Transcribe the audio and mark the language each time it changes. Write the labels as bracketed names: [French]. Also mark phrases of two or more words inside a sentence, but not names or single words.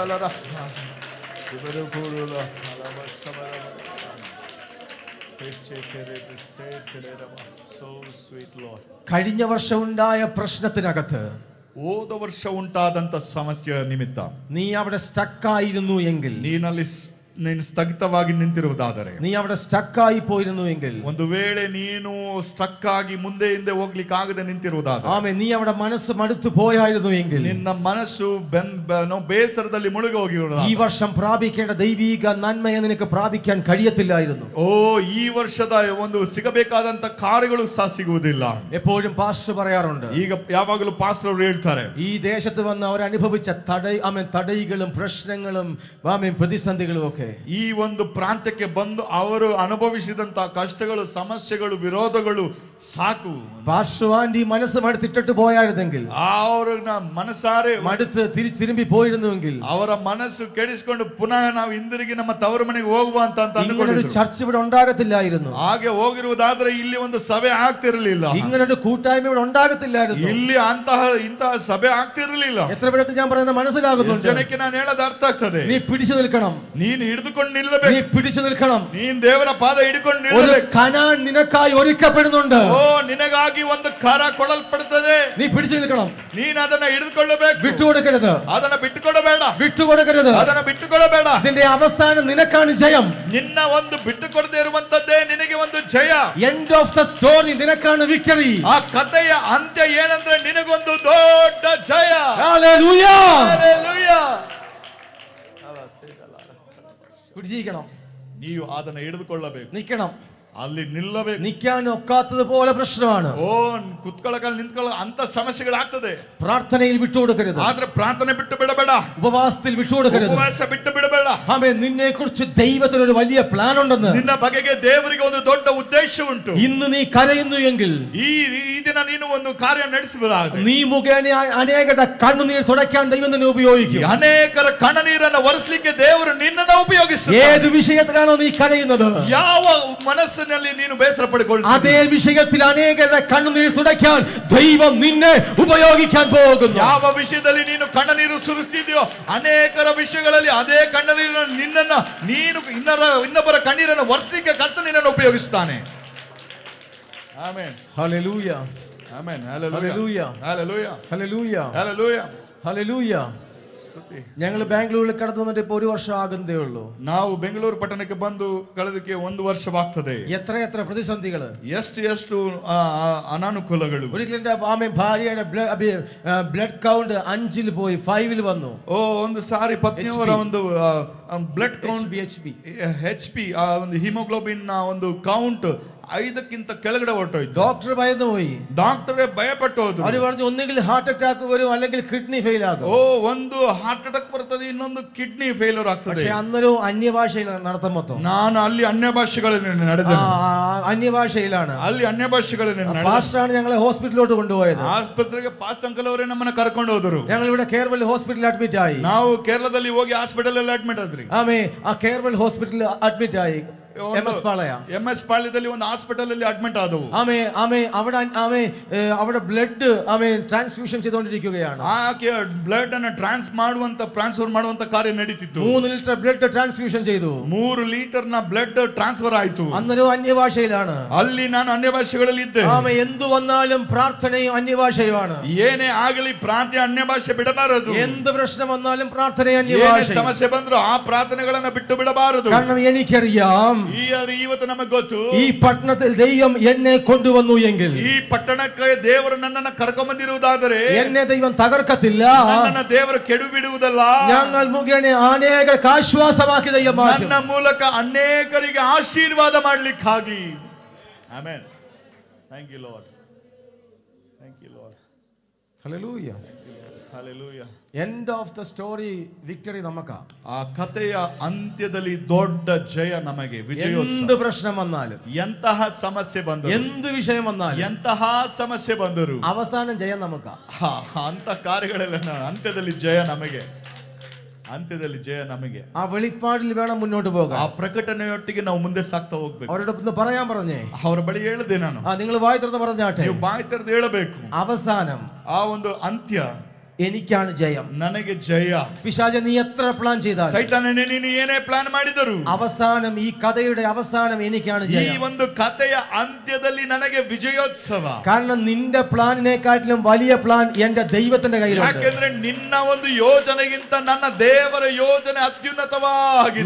[Malayalam] കഴിഞ്ഞ വർഷം ഉണ്ടായ പ്രശ്നത്തിനകത്ത്, [Kannada] ಹೋದ ವರ್ಷ ಉಂಟಾದಂತ ಸಮಸ್ಯೆಯ ನಿಮಿತ್ತ [Malayalam] നീ അവിടെ സ്റ്റക്കായിരുന്നു എങ്കിൽ, [Kannada] ನೀನು ಸ್ಥಗಿತವಾಗಿ ನಿಂತಿರುವುದಾದರೆ, [Malayalam] നീ അവിടെ സ്റ്റക്കായി പോയിരുന്നു എങ്കിൽ, [Kannada] ಒಂದು ವೇಳೆ ನೀನು ಸ್ಟಕ್ ಆಗಿ ಮುಂದೆ ಹಿಂದೆ ಹೋಗ್ಲಿಕ್ಕೆ ಆಗದೆ ನಿಂತಿರುವುದಾದರೆ, [Malayalam] ആമേൻ, നീ അവിടെ മനസ്സ് മടുത്തു പോയായിരുന്നു എങ്കിൽ, [Kannada] ನಿನ್ನ ಮನಸ್ಸು ಬೇಸರದಲ್ಲಿ ಮುಳುಗಿ ಹೋಗಿರುವುದು, [Malayalam] ഈ വർഷം പ്രാപിക്കേണ്ട ദൈവീക നന്മയെ നിനക്ക് പ്രാപിക്കാൻ കഴിയത്തില്ലായിരുന്നു. [Kannada] ಓ ಈ ವರ್ಷದ ಒಂದು ಸಿಗಬೇಕಾದಂತ ಕಾರ್ಯಗಳು ಸಹ ಸಿಗುವುದಿಲ್ಲ. [Malayalam] എപ്പോഴും പാസ്റ്റർ പറയാറുണ്ട്, [Kannada] ಈಗ ಯಾವಾಗಲೂ ಪಾಸ್ಟರ್ ಅವರು ಹೇಳ್ತಾರೆ, [Malayalam] ഈ ദേശത്ത് വന്ന് അവർ അനുഭവിച്ച തടയികളും പ്രശ്നങ്ങളും പ്രതിസന്ധികളും ഒക്കെ [Kannada] ಈ ಒಂದು ಪ್ರಾಂತ್ಯಕ್ಕೆ ಬಂದು ಅವರು ಅನುಭವಿಸಿದಂತ ಕಷ್ಟಗಳು, ಸಮಸ್ಯೆಗಳು, ವಿರೋಧಗಳು ಸಾಕು. [Malayalam] പാസ്റ്റർ ആൻഡി മനസ്സ് മടുത്തിട്ടിട്ട് പോയായിരുന്നെങ്കിൽ, [Kannada] ಅವ್ರನ್ನ ಮನಸಾರೆ [Malayalam] മടുത്ത് തിരുമ്പി പോയിരുന്നുവെങ്കിൽ, [Kannada] ಅವರ ಮನಸ್ಸು ಕೆಡಿಸಿಕೊಂಡು ಪುನಃ ನಾವು ಹಿಂದಿರುಗಿ ನಮ್ಮ ತವರು ಮನೆಗೆ ಹೋಗುವಂತ [Malayalam] ഇങ്ങനൊരു ചർച്ച ഇവിടെ ഉണ്ടാകത്തില്ലായിരുന്നു. [Kannada] ಹಾಗೆ ಹೋಗಿರುವುದಾದ್ರೆ ಇಲ್ಲಿ ಒಂದು ಸಭೆ ಆಗ್ತಿರಲಿಲ್ಲ, [Malayalam] ഇങ്ങനൊരു കൂട്ടായ്മ ഇവിടെ ഉണ്ടാകത്തില്ലായിരുന്നു. [Kannada] ಇಲ್ಲಿ ಇಂತಹ ಸಭೆ ಆಗ್ತಿರಲಿಲ್ಲ. [Malayalam] എത്ര പേർക്ക് ഞാൻ പറയുന്നത് മനസ്സിലാകുന്നുണ്ട്? [Kannada] ಜನಕ್ಕೆ ನಾನು ಹೇಳೋದು ಅರ್ಥ ಆಗ್ತದೆ. [Malayalam] നീ പിടിച്ചു നിൽക്കണം, [Kannada] ನೀನು ಹಿಡಿದುಕೊಂಡು ನಿಲ್ಲಬೇಕು, [Malayalam] നീ പിടിച്ചു നിൽക്കണം. [Kannada] ನೀನ್ ದೇವರ ಪಾದ ಹಿಡಿಕೊಂಡು [Malayalam] ഒരു [Kannada] ನಿಲ್ಲಬೇಕು. [Malayalam] കനാൻ നിനക്കായി ഒരുക്കപ്പെടുന്നുണ്ട്. [Kannada] ಓ ನಿನಗಾಗಿ ಒಂದು ಕರ ಕೊಡಲ್ಪಡುತ್ತದೆ, [Malayalam] നീ പിടിച്ചു നിൽക്കണം. [Kannada] ನೀನು ಅದನ್ನ ಹಿಡಿದುಕೊಳ್ಳಬೇಕು, [Malayalam] വിട്ടുകൊടുക്കരുത്, [Kannada] ಅದನ್ನ ಬಿಟ್ಟುಕೊಡಬೇಡ, [Malayalam] വിട്ടുകൊടുക്കരുത്. [Kannada] ಅದನ್ನ ಬಿಟ್ಟುಕೊಡಬೇಡ. [Malayalam] ഇതിന്റെ അവസാനം നിനക്കാണ് ജയം. [Kannada] ನಿನ್ನ ಒಂದು ಬಿಟ್ಟುಕೊಡದೆ ಇರುವಂತದ್ದೇ ನಿನಗೆ ಒಂದು ಜಯ. [English] End of the story ನಿನക്കാണ് ವಿಕ್ಟರಿ. [Kannada] ಆ ಕಥೆಯ ಅಂತ್ಯ ಏನಂದ್ರೆ ನಿನಗೊಂದು ದೊಡ್ಡ ಜಯ. [Malayalam] ഹല്ലേലൂയ. [Kannada] ಹಲ್ಲೆಲೂಯಾ. [Malayalam] പിടിച്ചിരിക്കണം, [Kannada] ನೀವು ಅದನ್ನ ಹಿಡಿದುಕೊಳ್ಳಬೇಕು, [Malayalam] നിൽക്കണം. [Kannada] ಅಲ್ಲಿ ನಿಲ್ಲಬೇಕು. [Malayalam] നിൽക്കാൻ ഒക്കാത്തത് പോലെ പ്രശ്നമാണ്. [Kannada] ಓ ಕುತ್ಕೊಳ್ಳಕ ನಿಂತ್ಕೊಳ್ಳ ಅಂತ ಸಮಸ್ಯೆಗಳಾಗ್ತದೆ. [Malayalam] പ്രാർത്ഥനയിൽ വിട്ടുകൊടുക്കരുത്, [Kannada] ಆದ್ರೆ ಪ್ರಾರ್ಥನೆ ಬಿಟ್ಟು ಬಿಡಬೇಡ, [Malayalam] ഉപവാസത്തിൽ വിട്ടുകൊടുക്കരുത്. [Kannada] ಉಪವಾಸ ಬಿಟ್ಟು ಬಿಡಬೇಡ. [Malayalam] ആമേൻ. നിന്നെ കുറിച്ച് ദൈവത്തിന് ഒരു വലിയ പ്ലാൻ ഉണ്ടെന്ന്, [Kannada] ನಿನ್ನ ಬಗೆಗೆ ದೇವರಿಗೆ ಒಂದು ದೊಡ್ಡ ಉದ್ದೇಶ ಉಂಟು. [Malayalam] ഇന്ന് നീ കരയുന്നു എങ്കിൽ, [Kannada] ಈ ದಿನ ನೀನು ಒಂದು ಕಾರ್ಯ ನಡೆಸುವುದಾದ್ರೆ, [Malayalam] നീ മുഖേന അനേകരുടെ കണ്ണുനീർ തുടയ്ക്കാൻ ദൈവം തന്നെ ഉപയോഗിക്കും. [Kannada] ಅನೇಕರ ಕಣ್ಣನೀರನ್ನು ಒರೆಸಲಿಕ್ಕೆ ದೇವರು ನಿನ್ನನ್ನು ಉಪಯೋಗಿಸುತ್ತಾನೆ. [Malayalam] ഏത് വിഷയത്തിലാണോ നീ കരയുന്നത്, [Kannada] ಯಾವ ಮನಸ್ಸಿನಲ್ಲಿ ನೀನು ಬೇಸರ ಪಡಿಕೊಳ್ಳುತ್ತೀಯ, [Malayalam] അതേ വിഷയത്തിൽ അനേകരുടെ കണ്ണുനീർ തുടയ്ക്കാൻ ദൈവം നിന്നെ ഉപയോഗിക്കാൻ പോകുന്നു. [Kannada] ಯಾವ ವಿಷಯದಲ್ಲಿ ನೀನು ಕಣ್ಣನೀರು ಸುರಿಸ್ತಿದೆಯೋ ಅನೇಕರ ವಿಷಯಗಳಲ್ಲಿ ಅದೇ ಕಣ್ಣನೀರನ್ನು ನಿನ್ನನ್ನು ನೀನು ಇನ್ನೊಬ್ಬರ ಕಣ್ಣೀರನ್ನು ಒರೆಸಲಿಕ್ಕೆ ಕರ್ತನು ನಿನ್ನನ್ನು ಉಪಯೋಗಿಸುತ್ತಾನೆ. ಆಮೆನ್. [Malayalam] ഹല്ലേലൂയ. [Kannada] ಆಮೆನ್. [Malayalam] ഹല്ലേലൂയ. [Kannada] ಹಲ್ಲೆಲೂಯಾ. [Malayalam] ഹല്ലേലൂയ. [Kannada] ಹಲ್ಲೆಲೂಯಾ. [Malayalam] ഹല്ലേലൂയ. ഞങ്ങൾ ബാംഗ്ലൂരിൽ കടന്നു വന്നിട്ട് ഇപ്പൊ 1 വർഷം ആകുന്നതേ ഉള്ളൂ. [Kannada] ನಾವು ಬೆಂಗಳೂರು ಪಟ್ಟಣಕ್ಕೆ ಬಂದು ಕಳೆದಕ್ಕೆ 1 ವರ್ಷವಾಗ್ತದೆ. [Malayalam] എത്ര പ്രതിസന്ധികൾ, [Kannada] ಎಷ್ಟು ಅನಾನುಕೂಲಗಳು. [Malayalam] ഒരിക്കലും എന്റെ ഭാര്യയുടെ [English] blood count [Malayalam] 5-ൽ പോയി 5-ൽ വന്നു. [Kannada] ಓ ಒಂದು ಸಾರಿ ಪತ್ನಿಯವರ ಒಂದು [English] blood count [Kannada] HP HP ಒಂದು ಹಿಮೋಗ್ಲೋಬಿನ್ ಒಂದು ಕೌಂಟ್ 5ಕ್ಕಿಂತ ಕೆಳಗಡೆ ಹೊರಟೋಯ್ತು. [Malayalam] ഡോക്ടർ ഭയന്നു പോയി. [Kannada] ಡಾಕ್ಟರೇ ಭಯಪಟ್ಟು ಹೋದ್ರು. [Malayalam] അവർ പറഞ്ഞു ഒന്നുകിൽ [English] heart attack [Malayalam] വരും അല്ലെങ്കിൽ [English] kidney fail [Malayalam] ആകും. [Kannada] ಒಂದು [English] heart attack [Kannada] ಬರ್ತದೆ, ಇನ್ನೊಂದು [English] kidney failure [Kannada] ಆಗ್ತದೆ. [Malayalam] പക്ഷെ അന്നൊരു അന്യഭാഷയിൽ നടത്തം മൊത്തം. [Kannada] ನಾನು ಅಲ್ಲಿ ಅನ್ಯ ಭಾಷೆಗಳಲ್ಲಿ ನಡೆದೆ. [Malayalam] അന്യഭാഷയിലാണ്. [Kannada] ಅಲ್ಲಿ ಅನ್ಯ ಭಾಷೆಗಳಲ್ಲಿ ನಡೆದೆ. [Malayalam] പാസ്റ്ററാണ് ഞങ്ങളെ ഹോസ്പിറ്റലിലോട്ട് കൊണ്ടുപോയത്. [Kannada] ಆಸ್ಪತ್ರೆಗೆ ಪಾಸ್ಟ್ ಅಂಕಲ್ ಅವರೇ ನಮ್ಮನ್ನ ಕರ್ಕೊಂಡು ಹೋದರು. [Malayalam] ഞങ്ങൾ ഇവിടെ കേരള [English] hospitalil admit [Malayalam] ആയി. [Kannada] ನಾವು ಕೇರಳದಲ್ಲಿ ಹೋಗಿ ಹಾಸ್ಪಿಟಲ್ ಅಲ್ಲಿ ಅಡ್ಮಿಟ್ ಆದ್ರಿ. [Malayalam] ആമേ ആ കേരള [English] hospitalil admit [Malayalam] ആയി. [Kannada] MS ಪಾಳ್ಯದಲ್ಲಿ ಒಂದು ಹಾಸ್ಪಿಟಲ್ ಅಲ್ಲಿ ಅಡ್ಮಿಟ್ ಆದವು. [Malayalam] അവിടെ [English] blood transfusion [Malayalam] ചെയ്തുകൊണ്ടിരിക്കുകയാണ്. [Kannada] ಆಕೆ ಬ್ಲಡ್ ಅನ್ನು ಟ್ರಾನ್ಸ್ಫರ್ ಮಾಡುವಂತ ಕಾರ್ಯ ನಡೀತಿತ್ತು. [Malayalam] 3 ലിറ്റർ [English] blood transfusion [Malayalam] ചെയ്തു. [Kannada] 3 ಲೀಟರ್ ನ [English] blood transfer [Kannada] ಆಯ್ತು. [Malayalam] അന്നൊരു അന്യഭാഷയിലാണ്. [Kannada] ಅಲ್ಲಿ ನಾನು ಅನ್ಯ ಭಾಷೆಗಳಲ್ಲಿ ಇದ್ದೆ. [Malayalam] എന്തു വന്നാലും പ്രാർത്ഥനയും അന്യഭാഷയുമാണ്. [Kannada] ಏನೇ ಆಗಲಿ ಪ್ರಾರ್ಥನೆ ಅನ್ಯ ಭಾಷೆ ಬಿಡಬಾರದು. [Malayalam] എന്ത് പ്രശ്നം വന്നാലും പ്രാർത്ഥന അന്യഭാഷ. [Kannada] ಸಮಸ್ಯೆ ಬಂದ್ರು ಆ ಪ್ರಾರ್ಥನೆಗಳನ್ನ ಬಿಟ್ಟು ಬಿಡಬಾರದು. [Malayalam] കാരണം എനിക്കറിയാം [Kannada] ಇವತ್ತು ನಮಗೆ ಗೊತ್ತು, [Malayalam] ഈ പട്ടണത്തിൽ ദൈവം എന്നെ കൊണ്ടുവന്നു എങ്കിൽ, [Kannada] ಈ ಪಟ್ಟಣಕ್ಕೆ ದೇವರು ನನ್ನನ್ನು ಕರ್ಕೊಂಡು ಬಂದಿರುವುದಾದರೆ [Malayalam] എന്നെ ദൈവം തകർക്കത്തില്ല. [Kannada] ನನ್ನನ್ನು ದೇವರು ಕೆಡು ಬಿಡುವುದಲ್ಲ. [Malayalam] ഞങ്ങൾ മുഖേന അനേകർക്ക് ആശ്വാസമാക്കി ദൈവം മാറ്റും. [Kannada] ನನ್ನ ಮೂಲಕ ಅನೇಕರಿಗೆ ಆಶೀರ್ವಾದ ಮಾಡಲಿಕ್ಕಾಗಿ. [English] ಆಮೆನ್. Thank you Lord. Thank you Lord. [Malayalam] ഹല്ലേലൂയ. [Kannada] ಹಲ್ಲೆಲೂಯಾ. [English] End of the story victory ನಮಕ. [Kannada] ಆ ಕಥೆಯ ಅಂತ್ಯದಲ್ಲಿ ದೊಡ್ಡ ಜಯ ನಮಗೆ, ವಿಜಯೋತ್ಸವ. [Malayalam] എന്ത് പ്രശ്നം വന്നാലും, [Kannada] ಎಂತಹ ಸಮಸ್ಯೆ ಬಂದರು, [Malayalam] എന്ത് വിഷയം വന്നാലും, [Kannada] ಎಂತಹ ಸಮಸ್ಯೆ ಬಂದರು, [Malayalam] അവസാനം ജയം ನಮಕ. [Kannada] ಅಂತ ಕಾರ್ಯಗಳೆಲ್ಲ ಅಂತ್ಯದಲ್ಲಿ ಜಯ ನಮಗೆ, ಅಂತ್ಯದಲ್ಲಿ ಜಯ ನಮಗೆ. [Malayalam] ആ വെളിപ്പാടിൽ വേണം മുന്നോട്ട് പോകാൻ. [Kannada] ಆ ಪ್ರಕಟಣೆಯೊಟ್ಟಿಗೆ ನಾವು ಮುಂದೆ ಸಾಗ್ತಾ ಹೋಗ್ಬೇಕು. [Malayalam] അവരോടൊപ്പം പറയാൻ പറഞ്ഞേ, [Kannada] ಅವರ ಬಳಿ ಹೇಳಿದೆ ನಾನು, [Malayalam] നിങ്ങൾ വായി തുറന്ന് പറഞ്ഞാട്ടെ. [Kannada] ನೀವು ಬಾಯಿ ತೆರೆದು ಹೇಳಬೇಕು. [Malayalam] അവസാനം [Kannada] ಆ ಒಂದು ಅಂತ್ಯ [Malayalam] എനിക്കാണ് ജയം. [Kannada] ನನಗೆ ಜಯ. [Malayalam] പിശാച നീ എത്ര പ്ലാൻ ചെയ്താലും, [Kannada] ಸೈತಾನನೇ ನೀನು ಏನೇ ಪ್ಲಾನ್ ಮಾಡಿದರು, [Malayalam] അവസാനം ഈ കഥയുടെ അവസാനം എനിക്കാണ് [Kannada] ಈ [Malayalam] ജയം. [Kannada] ಒಂದು ಕಥೆಯ ಅಂತ್ಯದಲ್ಲಿ ನನಗೆ ವಿಜಯೋತ್ಸವ. [Malayalam] കാരണം നിന്റെ പ്ലാനിനെക്കാട്ടിലും വലിയ പ്ലാൻ എന്റെ ദൈവത്തിന്റെ കയ്യിലുണ്ട്. [Kannada] ಯಾಕೆಂದ್ರೆ ನಿನ್ನ ಒಂದು ಯೋಜನೆಗಿಂತ ನನ್ನ ದೇವರ ಯೋಜನೆ ಅತ್ಯುನ್ನತವಾಗಿದೆ.